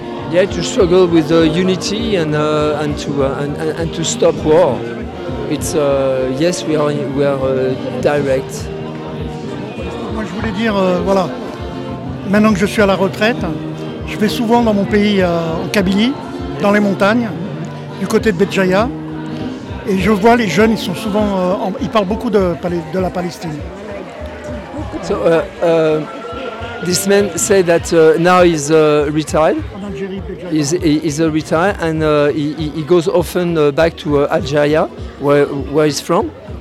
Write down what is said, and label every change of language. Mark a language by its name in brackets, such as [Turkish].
[English] Yeah, to struggle with unity and to stop war. It's yes, we are direct. [French] Moi, je voulais dire maintenant que je suis à la retraite, je vais souvent dans mon pays en Kabylie, dans les montagnes, du côté de Béjaïa, et je vois les jeunes. Ils sont souvent, ils parlent beaucoup de la Palestine. [English] So, this man said that now he's retired. He's a retired, and he goes often back to Algeria, where he's from.